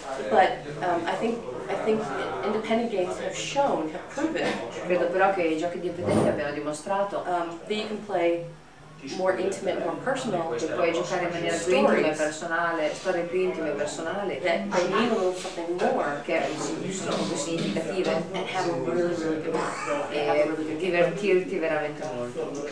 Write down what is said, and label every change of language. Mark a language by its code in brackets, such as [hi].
[en] But I think independent games have proven [it] Credo però che i giochi indipendenti abbiano dimostrato [en] that you can play more intimate, more personal, [it] che puoi giocare in maniera più intima e [en] stories [it] personale, storie più intime e personali [en] that they mean a little something more [it] che sono più significative [en] and have a really, really good time. [it] e divertirti veramente molto.